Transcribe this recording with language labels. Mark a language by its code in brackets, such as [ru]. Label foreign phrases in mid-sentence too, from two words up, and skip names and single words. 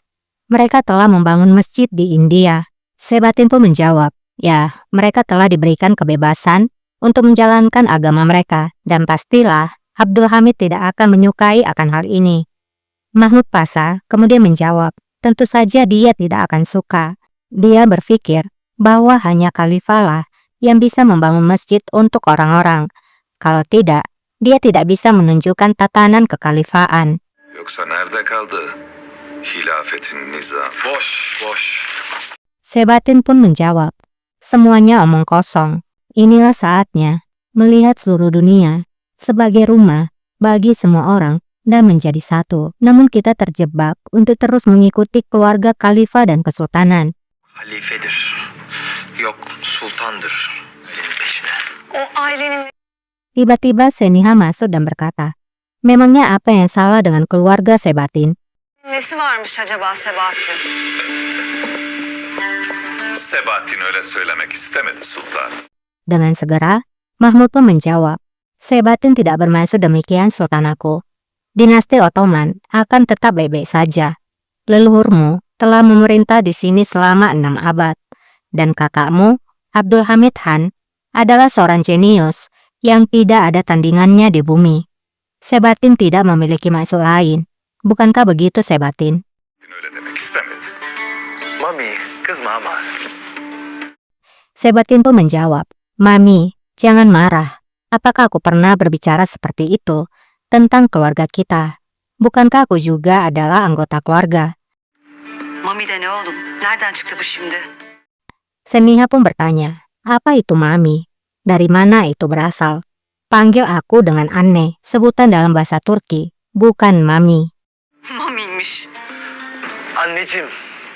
[id] Mereka telah membangun masjid di India. Sebatin pun menjawab, ya, mereka telah diberikan kebebasan untuk menjalankan agama mereka, dan pastilah Abdul Hamid tidak akan menyukai akan hal ini. Mahmud Pasha kemudian menjawab, tentu saja dia tidak akan suka. Dia berpikir bahwa hanya khalifah lah yang bisa membangun masjid untuk orang-orang. Kalau tidak, dia tidak bisa menunjukkan tatanan kekhalifahan. [tr] Yoksa nerede kaldı hilafetin nizam? Boş, boş. [id] Sebatin pun menjawab, semuanya omong kosong. Inilah saatnya melihat seluruh dunia sebagai rumah bagi semua orang dan menjadi satu. Namun kita terjebak untuk terus mengikuti keluarga khalifah dan kesultanan. [tr] Halifedir. Yok sultandır. Elin peşine. O ailenin [id] Tiba-tiba Seniha masuk dan berkata, memangnya apa yang salah dengan keluarga Sebatin? [tr] nesi varmış acaba Sebahattin? Sebahattin öyle söylemek istemedi sultan. [id] Dengan segera, Mahmud pun menjawab, Sebatin tidak bermaksud demikian sultanku. Dinasti Ottoman akan tetap baik-baik saja. Leluhurmu telah memerintah di sini selama 6 abad. Dan kakakmu, Abdul Hamid Han, adalah seorang jenius yang tidak ada tandingannya di bumi. Sebatin tidak memiliki maksud lain. Bukankah begitu, Sebatin? [tr] Öyle demek istemedi. Mami, kızma ama. [id] Sebatin pun menjawab, Mami, jangan marah. Apakah aku pernah berbicara seperti itu tentang keluarga kita? Bukankah aku juga adalah anggota keluarga? [tr] Mami de ne oğlum? Nereden çıktı bu şimdi? [id] Seniha pun bertanya, apa itu Mami? Dari mana itu berasal? Panggil aku dengan aneh, sebutan dalam bahasa Turki, bukan Mami. [tr] Mami'ymiş. Anneciğim,